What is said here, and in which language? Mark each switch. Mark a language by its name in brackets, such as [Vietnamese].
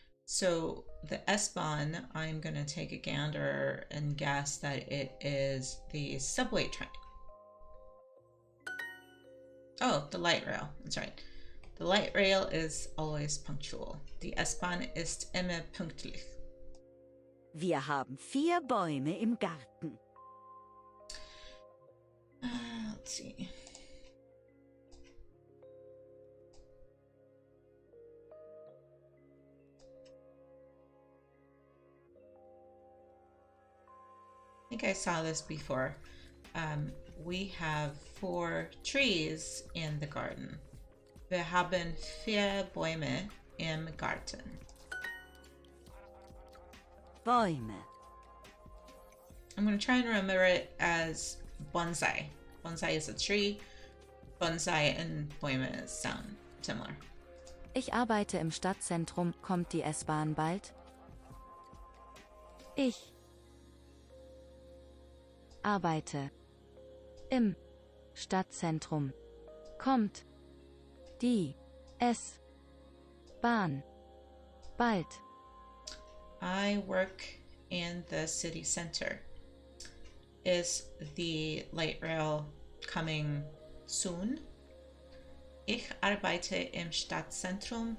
[English] So the S-Bahn, I'm going to take a gander and guess that it is the subway train. Oh, the light rail. That's right. The light rail is always punctual. [German] Die S-Bahn ist immer pünktlich. Wir haben 4 Bäume im Garten. [English] Let's see. I think I saw this before. We have 4 trees in the garden. [German] Wir haben 4 Bäume im Garten. Bäume. [English] I'm going to try and remember it as bonsai. Bonsai is a tree. Bonsai and Bäume sound similar. [German] Ich arbeite im Stadtzentrum. Kommt die S-Bahn bald? Ich arbeite im Stadtzentrum. Kommt die S-Bahn bald? [English] I work in the city center. Is the light rail coming soon? [German] Ich arbeite im Stadtzentrum.